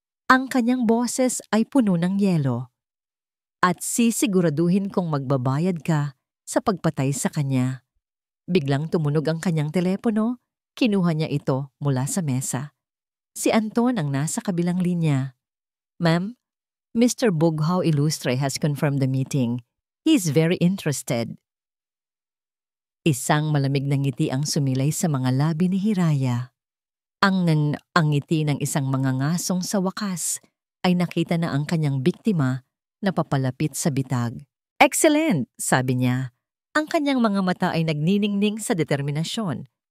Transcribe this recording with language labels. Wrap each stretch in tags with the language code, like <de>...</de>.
<tl>Ang kanyang boses ay puno ng yelo. At sisiguraduhin kong magbabayad ka sa pagpatay sa kanya. Biglang tumunog ang kanyang telepono. Kinuha niya ito mula sa mesa. Si Anton ang nasa kabilang linya.</tl> <en>Ma'am, Mr. Bughaw Ilustre has confirmed the meeting. He is very interested.</en> <tl>Isang malamig na ngiti ang sumilay sa mga labi ni Hiraya. Ang ngiti ng isang mangangasong sa wakas ay nakita na ang kanyang biktima na papalapit sa bitag.</tl> <en>Excellent,</en> <tl>sabi niya. Ang kanyang mga mata ay nagniningning sa determinasyon.</tl>